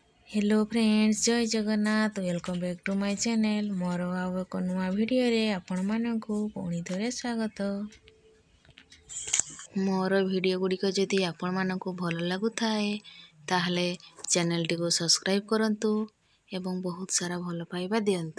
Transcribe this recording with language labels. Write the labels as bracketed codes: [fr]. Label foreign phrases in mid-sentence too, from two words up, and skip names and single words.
[en] Hello friends, [or] ଜୟ ଜଗନ୍ନାଥ। [en] Welcome back to my channel. [or] ମୋର ଆଉ ଏକ ନୂଆ ଭିଡିଓ ରେ ଆପଣ ମାନଙ୍କୁ ପୁଣି ଥରେ ସ୍ୱାଗତ। ମୋର ଭିଡିଓ ଗୁଡ଼ିକ ଯଦି ଆପଣ ମାନଙ୍କୁ ଭଲ ଲାଗୁ ଥାଏ ତାହାଲେ ଚ୍ୟାନେଲ ଟି କୁ ସବସ୍କ୍ରାଇବ କରନ୍ତୁ ଏବଂ ବହୁତ ସାରା ଭଲ ପାଇବା ଦିଅନ୍ତୁ।